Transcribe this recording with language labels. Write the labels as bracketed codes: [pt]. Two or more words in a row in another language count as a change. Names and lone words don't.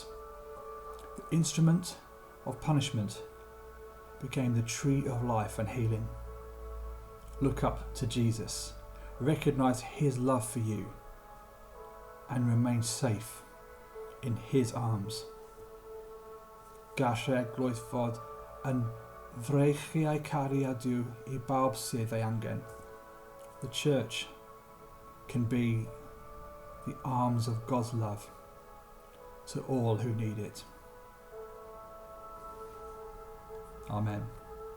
[en] The instrument of punishment became the tree of life and healing. Look up to Jesus, recognize his love for you, and remain safe in his arms. [cy] Gallai glwydd fod yn freichiau cariadw I bawb sydd ei angen. [en] The church can be the arms of God's love to all who need it. Amen.